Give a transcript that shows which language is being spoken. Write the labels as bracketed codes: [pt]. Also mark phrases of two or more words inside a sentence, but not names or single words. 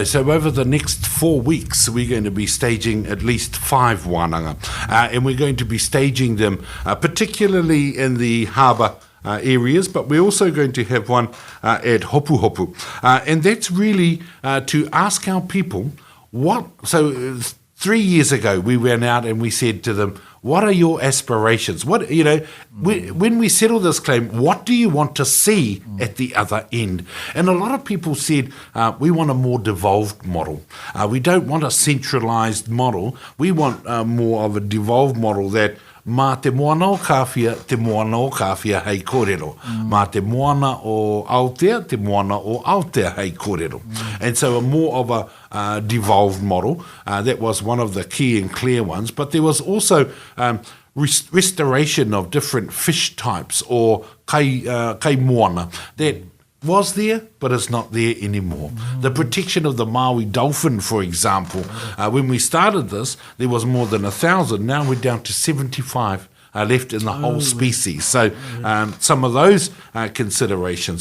[en] So over the next 4 weeks, we're going to be staging at least 5 wānanga, and we're going to be staging them particularly in the harbour areas, but we're also going to have one at Hopu Hopu, and that's really to ask our people 3 years ago, we went out and we said to them, what are your aspirations? What, you know, when we settle this claim, what do you want to see at the other end? And a lot of people said, we want a more devolved model. We don't want a centralised model. We want more of a devolved model that [mi] mā te moana o kawhia, te moana o kawhia hei kōrero. Mā te moana o Aotea, te moana o Aotea hei kōrero. [en] And so a more of a devolved model. That was one of the key and clear ones. But there was also restoration of different fish types or kai moana that was there, but it's not there anymore. The protection of the Maui dolphin, for example, when we started this, there was more than 1,000. Now we're down to 75 left in the whole species. So some of those considerations.